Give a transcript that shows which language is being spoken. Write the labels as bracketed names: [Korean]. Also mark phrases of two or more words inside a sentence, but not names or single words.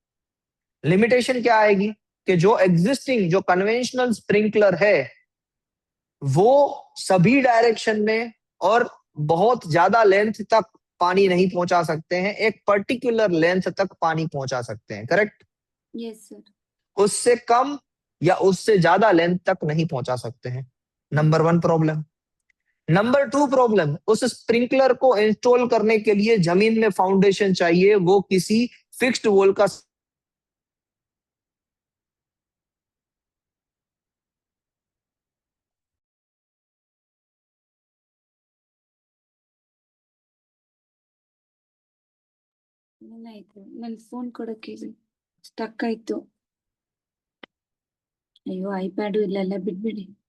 [Hindi] लिमिटेशन क्या आएगी कि जो एग्जिस्टिंग जो [English] conventional sprinkler [Hindi] है वो सभी डायरेक्शन में और बहुत ज्यादा लेंथ तक पानी नहीं पहुंचा सकते हैं, एक [English] particular length [Hindi] तक पानी पहुंचा सकते हैं, करेक्ट? [English] Yes, sir. [Hindi] उससे कम या उससे ज्यादा लेंथ तक नहीं पहुंचा सकते हैं। नंबर 1 प्रॉब्लम। नंबर 2 प्रॉब्लम, उस स्प्रिंकलर को इंस्टॉल करने के लिए जमीन में फाउंडेशन चाहिए, वो किसी [English] fixed wall [Hindi] का [Kannada] ಏನಾಯ್ತು? ನನ್ ಫೋನ್ ಕೊಡಕ್ಕೆ ಸ್ಟಕ್ ಆಯ್ತು. ಅಯ್ಯೋ, ಐಪ್ಯಾಡು ಇಲ್ಲೆಲ್ಲ ಬಿಟ್ಬಿಡಿ.